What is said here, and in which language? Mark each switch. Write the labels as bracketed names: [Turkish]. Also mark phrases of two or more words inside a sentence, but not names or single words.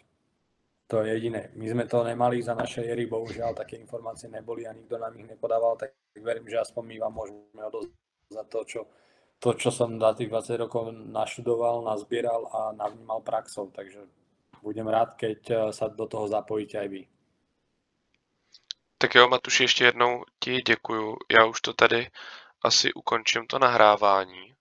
[Slovak] To je jediné. My sme to nemali za našej éry, bohužiaľ také informácie neboli a nikto nám ich nepodával, tak verím, že aspoň my vám môžeme odozdať to, čo som za tých 20 rokov naštudoval, nazbieral a navnímal praxou, takže budem rád, keď sa do toho zapojíte aj vy. [Czech] Tak jo, Matuši, ještě jednou ti děkuju. Já už to tady asi ukončím to nahrávání